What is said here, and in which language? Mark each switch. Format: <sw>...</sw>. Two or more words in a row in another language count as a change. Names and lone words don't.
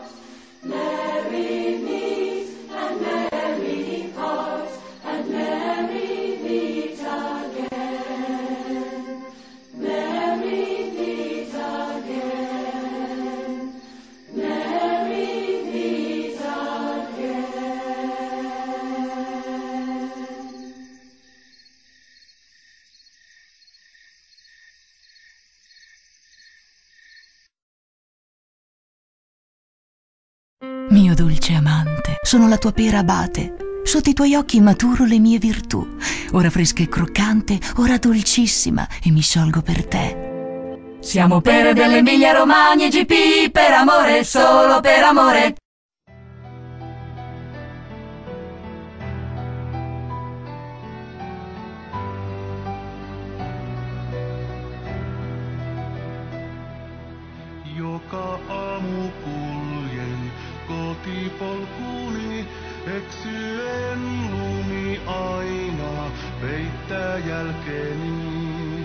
<en>Merry meet and merry part, and merry meet again. Merry meet again. Merry meet again.</en> <it>Mio dolce amante, sono la tua pera abate. Sotto i tuoi occhi maturo le mie virtù. Ora fresca e croccante, ora dolcissima, e mi sciolgo per te. Siamo pere dell'Emilia Romagna e GP per amore, solo per amore.</it> <fi>Joka aamu kuljen kotipolkuni, eksyen lumi aina peittää jälkeni.</fi>